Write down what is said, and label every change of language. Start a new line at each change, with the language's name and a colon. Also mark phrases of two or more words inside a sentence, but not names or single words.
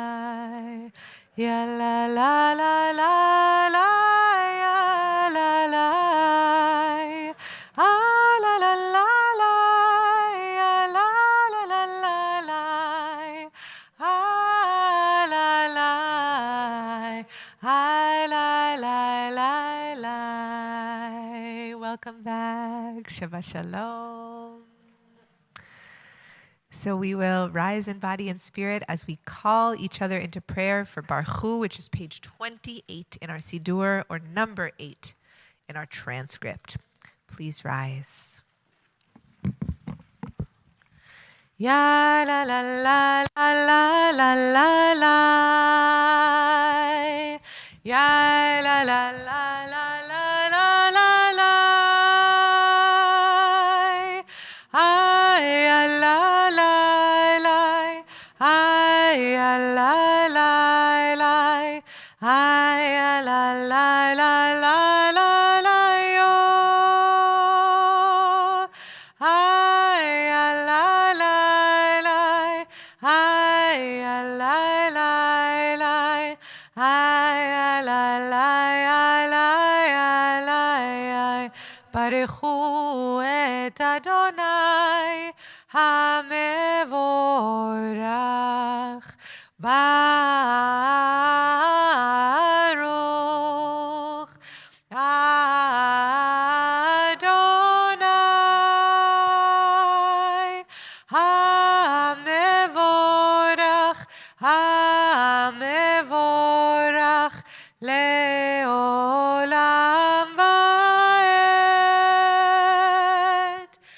English: ya la la la la la, ya la la, ah la la la la, ya la la la la la, ah la la, ah la la la la. Welcome back.
Hebrew: שבת שלום.
English: So we will rise in body and spirit as we call each other into prayer for Baruch, which is page 28 in our Siddur, or number 8 in our transcript. Please rise. Ya la la la la la la la la. Ya la la la la la la la la. Ay la la la. Ay la la la. Ay la la la la la la yo. Ay la la la. Ay la la la. Ay la la la la.
Hebrew: ברכו את אדני המבורך. ברוך אדני המבורך, המבורך לעולם ועד.